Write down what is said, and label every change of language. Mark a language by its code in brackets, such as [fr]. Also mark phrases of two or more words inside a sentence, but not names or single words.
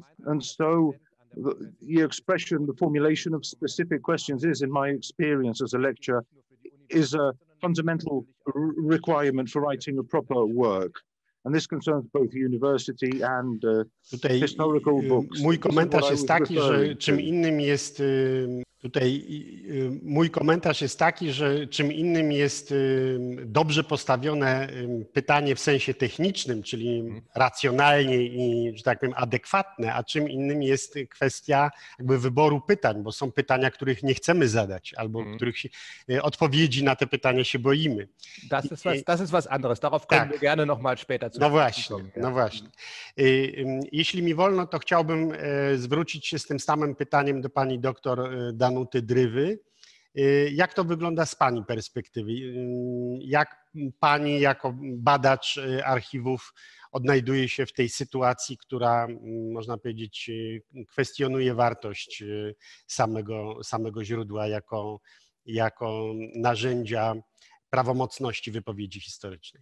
[en] And so the expression, the formulation of specific questions is, in my experience as a lecturer, is a fundamental requirement for writing a proper work. And this concerns both university and historical books. [pl] Mój komentarz jest taki, że czym innym jest mój komentarz jest taki, że czym innym jest dobrze postawione pytanie w sensie technicznym, czyli racjonalnie i, że tak powiem, adekwatne, a czym innym jest kwestia jakby wyboru pytań, bo są pytania, których nie chcemy zadać, albo których odpowiedzi na te pytania się boimy. [de] Das ist was anderes. Darauf können wir gerne noch mal später zu kommen. [pl] No właśnie. Jeśli mi wolno, to chciałbym zwrócić się z tym samym pytaniem do pani doktor Danuty Drywy. Jak to wygląda z pani perspektywy? Jak pani jako badacz archiwów odnajduje się w tej sytuacji, która, można powiedzieć, kwestionuje wartość samego źródła jako narzędzia prawomocności wypowiedzi historycznej?